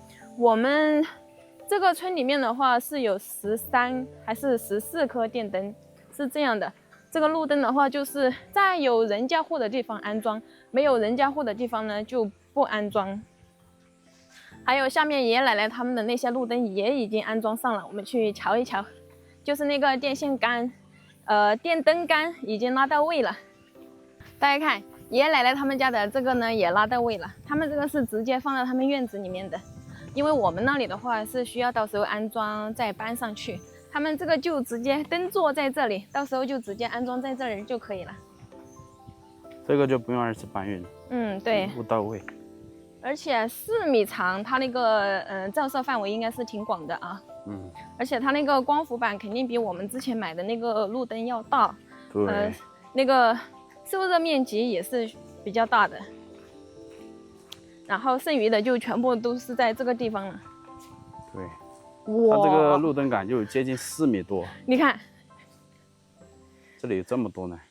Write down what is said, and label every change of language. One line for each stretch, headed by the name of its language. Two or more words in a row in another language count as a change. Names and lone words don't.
Chinese: 我們這個村裡面的話是有13還是14顆電燈，是這樣的。這個路燈的話，就是在有人家戶的地方安裝，沒有人家戶的地方呢就不安裝。還有下面爺爺奶奶他們的那些路燈也已經安裝上了，我們去瞧一瞧。就是那個電線桿，電燈桿已經拉到位了。大家看，爺爺奶奶他們家的這個呢也拉到位了，他們這個是直接放到他們院子裡面的，因為我們那裡的話是需要到時候安裝再搬上去，他們這個就直接燈座在這裡，到時候就直接安装在這裡就可以了。這個就不用2次搬運，对，不到位。而且4米長，它那個照射範圍應該是挺廣的啊。而且它那個光伏板肯定比我們之前買的那個路燈要大，對，那個受熱面積也是比較大的。然後剩餘的就全部都是在這個地方了。對，它這個路燈桿就接近4米多。你看，這裡有這麼多呢。